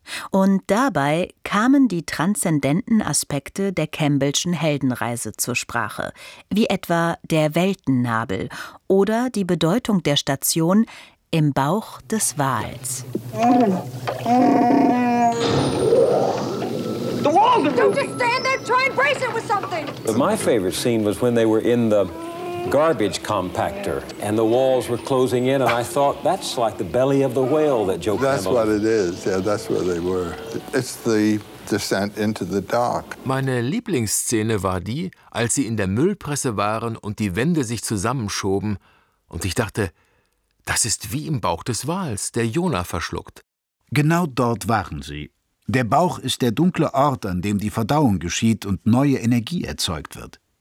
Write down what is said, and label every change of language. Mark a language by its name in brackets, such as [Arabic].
[German] Und dabei kamen die transzendenten Aspekte der Campbellschen Heldenreise zur Sprache, wie etwa der Weltennabel oder die Bedeutung der Station im Bauch des Wals. [English] The wall! Don't just stand there, try and brace it with something! But my favorite scene was when they were in the garbage compactor and the walls were closing in, and I thought, that's like the belly of the whale that Joe Campbell... That's what it is, yeah, that's where they were. It's the descent into the dark. [German] Meine Lieblingsszene war die, als sie in der Müllpresse waren und die Wände sich zusammenschoben, und ich dachte, das ist wie im Bauch des Wals, der Jonah verschluckt. Genau dort waren sie. Der Bauch ist der dunkle Ort, an dem die Verdauung geschieht und neue Energie erzeugt wird.